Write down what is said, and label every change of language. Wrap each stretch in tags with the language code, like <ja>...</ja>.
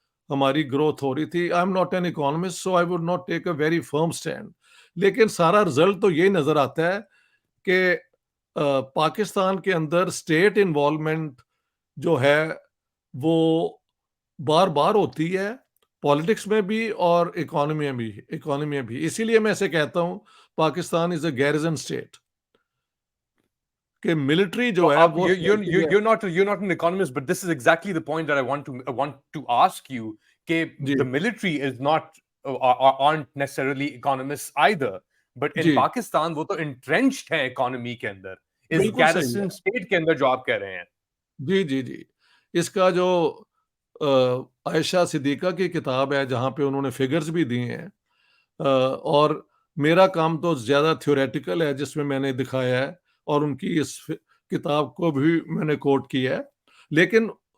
<ur>ہماری گروتھ ہو رہی تھی۔</ur> <en>I am not an economist so I would not take a very firm stand,</en> <ur>لیکن سارا رزلٹ تو یہی نظر آتا ہے کہ پاکستان کے اندر اسٹیٹ انوالومنٹ جو ہے وہ بار بار ہوتی ہے، پالیٹکس میں بھی اور اکانومی میں بھی۔ اسی لیے میں اسے کہتا ہوں پاکستان از اے گیرزن اسٹیٹ، کہ ملٹری تو جو ہے آپ وہ</ur> <en>you're not an economist, but this is exactly the point that I want to ask you کہ</en> <ur>جی</ur> <en>the military is not aren't necessarily economists either, but in</en> <ur>جی Pakistan وہ تو</ur> <en>entrenched</en> <ur>ہیں economy کے اندر، اس بالکل صحیح ہے۔ garrison state کے اندر جو آپ کہہ رہے ہیں۔ جی جی جی، اس کا جو عائشہ صدیقہ کی کتاب ہے جہاں پہ انہوں نے فگرز بھی دیے ہیں، اور میرا کام تو زیادہ تھیوریٹیکل ہے جس میں میں نے دکھایا ہے، اور ان کی اس کتاب کو بھی میں نے کوٹ کیا ہے، لیکن</ur>